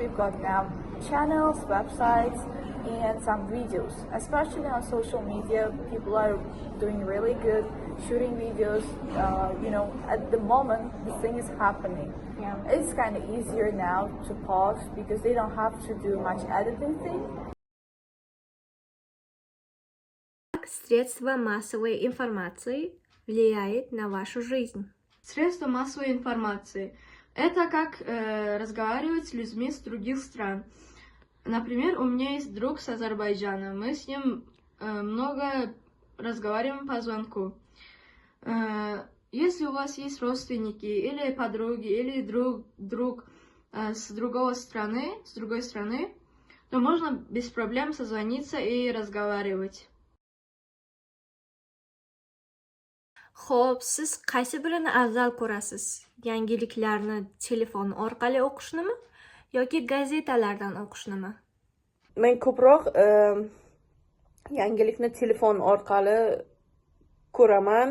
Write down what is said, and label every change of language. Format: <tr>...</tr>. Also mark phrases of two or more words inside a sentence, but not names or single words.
<en>We've got now channels, websites, and some videos. Especially on social media, people are doing really good shooting videos. At the moment, the thing is happening. Yeah. It's kind of easier now to pause because they don't have to do much editing thing.</en> <ru>Как средства массовой информации влияет на вашу жизнь? Средства массовой информации — это как разговаривать с людьми с других стран. Например, у меня есть друг с Азербайджана. Мы с ним много разговариваем по звонку. Если у вас есть родственники или подруги, или друг с другой страны, то можно без проблем созвониться и разговаривать.</ru> <uz>Xo'p, siz qaysi birini afzal ko'rasiz? Yangiliklarni telefon orqali o'qishnimi yoki gazetalardan o'qishnimi? Men ko'proq yangilikni telefon orqali ko'raman.</uz>